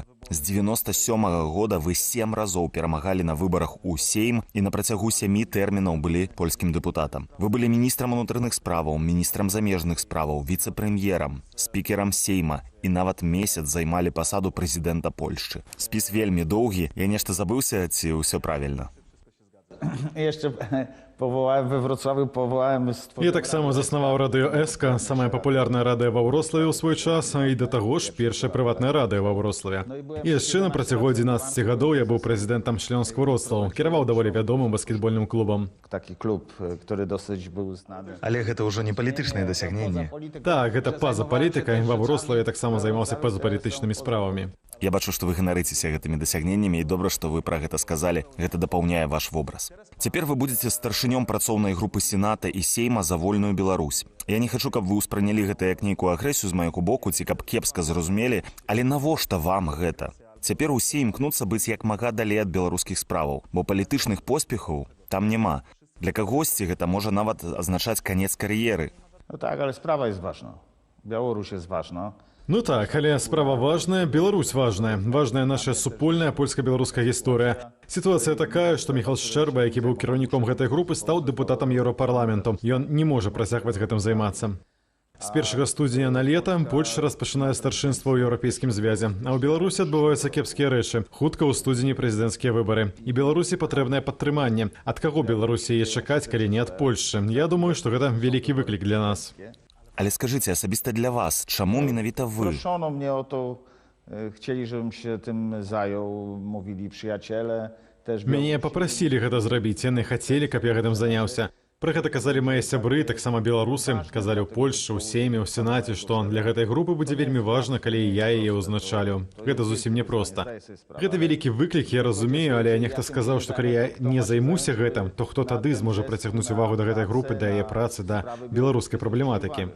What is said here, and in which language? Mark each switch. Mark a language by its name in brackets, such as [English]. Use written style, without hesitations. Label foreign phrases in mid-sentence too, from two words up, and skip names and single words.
[Belarusian] З 97-го года вы 7 разоў перамагалі на выбарах у Сейм і на працягу 7 тэрмінаў былі польскім дэпутатам. Вы былі міністрам унутраных справаў, міністрам замежных справаў, віцэ-прэм'ерам, спікерам Сейма і нават месяц займалі пасаду прэзідэнта Польшчы. Спіс вельмі доўгі, я нешта забыўся, ці ўсё правільна? [Polish] jeszcze powołałem we Wrocławiu, powołałem... [Belarusian] Я таксама заснаваў радыё СК, самае папулярнае радыё ва Вроцлаве ў свой час, і да таго ж першае прыватнае радыё ва Вроцлаве. І яшчэ на працягу 11 гадоў я быў прэзідэнтам Śląsk Wrocław, кіраваў даволі вядомым баскетбольным клубам. Такі клуб, [Polish] który dosyć był znany. [Belarusian] Але гэта ўжо не палітычнае дасягненне. Так, гэта па-за палітыкай. Ва Вроцлаве таксама займаўся па-за-палітычнымі справамі. Я бачу, што вы ганарыцеся гэтымі дасягненнямі, і добра, што вы пра гэта сказалі. Гэта дапаўняе ваш вобраз. Цяпер вы будзеце старшынём працоўнай групы Сената і Сейма за вольную Беларусь. Я не хачу, каб вы ўспрынялі гэта як нейкую агрэсію з майго боку ці каб кепска зразумелі, але навошта вам гэта? Цяпер усе імкнуцца быць як мага далей ад беларускіх справаў, бо палітычных поспехаў там няма. Для кагосьці гэта можа нават азначаць канец кар'еры. [Polish] No tak, ale sprawa jest ważna. Białoruś jest ważna. [Belarusian] Ну так, але справа важная, Беларусь важная. Важная наша супольная польска-беларуская гісторыя. Сітуацыя такая, што Міхал Шчэрба, які быў кіраўніком гэтай групы, стаў дэпутатам Еўрапарламенту. Ён не можа працягваць гэтым займацца. З 1 студзеня на лета Польшча распачынае старшынства ў Еўрапейскім звязе, а ў Беларусі адбываюцца кепскія рэчы. Хутка ў студзені прэзідэнцкія выбары. І Беларусі патрэбнае падтрыманне. Ад каго Беларусі яе чакаць, калі не ад Польшчы? Я думаю, што гэта вялікі выклік для нас. Але скажыце, асабіста для вас, чаму менавіта вы? [Polish] Proszono mnie o to, chcieli, żebym się tym zajął, mówili przyjaciele. [Belarusian] Мяне папрасілі гэта зрабіць, яны хацелі, каб я гэтым заняўся. Пра гэта казалі мае сябры, таксама беларусы, казалі ў Польшчы, у Сейме, ў Сенаце, што для гэтай групы будзе вельмі важна, калі я яе ўзначалю. Гэта зусім непроста. Гэта вялікі выклік, я разумею, але нехта сказаў, што калі я не займуся гэтым, то хто тады зможа прыцягнуць увагу да гэтай групы, да яе працы, да беларускай праблематыкі.